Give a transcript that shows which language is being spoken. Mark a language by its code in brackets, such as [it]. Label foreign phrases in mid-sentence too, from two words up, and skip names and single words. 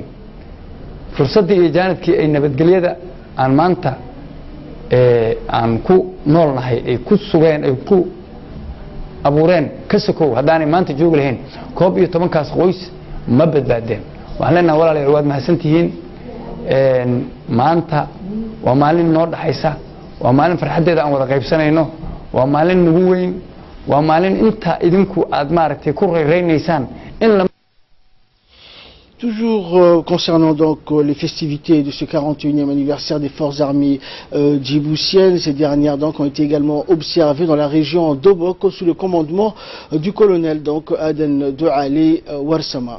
[so] fursadii iyo jaanadkii ay nabadgelyada aan maanta aan ku noolnahay ay ku sugeen ay ku abuureen ka sokow hadaan maanta joogi lahayn 11,000 qoys ma badbaadeen waxaan leenahay walaalayaal waad mahadsantihiin maanta waa maalin noo dhaxaysa waa maalin farxadeeda aan wada qaybsanayno waa maalin nagu weyn waa maalin inta idinku aad maaragtay ku reereynaysaan in la [fr] Toujours concernant donc les festivités de ce 41e anniversaire des forces armées djiboutiennes, ces dernières donc ont été également observées dans la région d'Obok sous le commandement du colonel donc Aden Doualé Warsama.